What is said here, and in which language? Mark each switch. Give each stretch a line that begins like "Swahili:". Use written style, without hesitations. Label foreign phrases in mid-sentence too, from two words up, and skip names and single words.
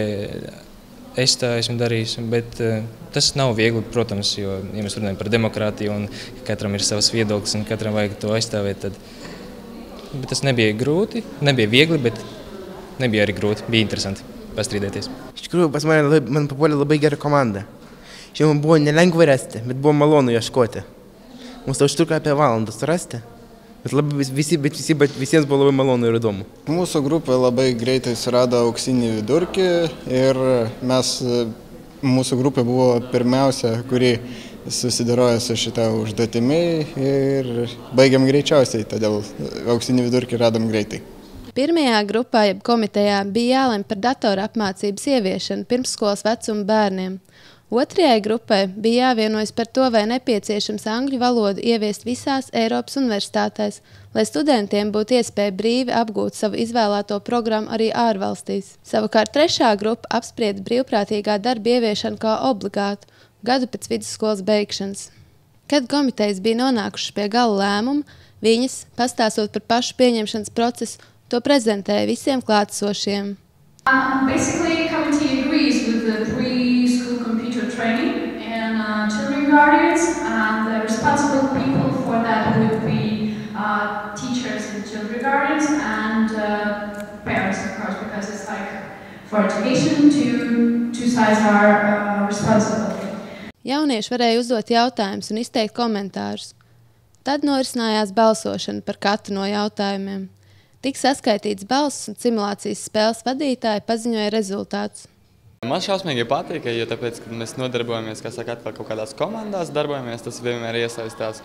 Latvian: Es tā esmu darījis, bet tas nav viegli, protams, jo, ja mēs runājam par demokrātiju un katram ir savs viedoklis un katram vajag to aizstāvēt, bet tas nebija grūti, nebija viegli, bet nebija arī grūti, bija interesanti pastrīdēties.
Lithuanian: Iš tikrųjų, pas man papuolė labai gera komanda. Šiandien buvo nelengva rasti, bet buvo malonu ieškoti. Mums to užtruko apie valandą surasti. Bet visiems buvo labai malonu ir įdomu. Mūsų grupė labai greitai surado auksinį vidurkį ir mūsų grupė buvo pirmiausia, kuri susidorojo su šitą užduotimi ir baigiam greičiausiai, todėl auksinį vidurkį radom greitai.
Latvian: Pirmajā grupā jeb komitejā bija jālemj par datora apmācības ieviešanu pirmsskolas vecuma bērniem. Otrajai grupai bija jāvienojas par to, vai nepieciešams angļu valodu ieviest visās Eiropas universitātēs, lai studentiem būtu iespēja brīvi apgūt savu izvēlēto programmu arī ārvalstīs. Savukārt trešā grupa apsprieda brīvprātīgā darba ieviešanu kā obligātu gadu pēc vidusskolas beigšanas. Kad komitejas bija nonākušas pie gala lēmuma, viņas, pastāstot par pašu pieņemšanas procesu, to prezentēja visiem klātesošiem.
English: Basically, committee agrees with the pre-school computer training and children guardians, and the responsible people for that would be teachers and children guardians and parents, of course, because it's like for education, two sides are responsible.
Latvian: Jaunieši varēja uzdot jautājumus un izteikt komentārus. Tad norisinājās balsošana par katru no jautājumiem. Tik saskaitīts balss un simulācijas spēles vadītāji paziņoja rezultātus. Man šausmīgi patīk, jo tāpēc, kad mēs nodarbojamies, atkal kaut kādās komandās darbojamies, tas vienmēr iesaistās.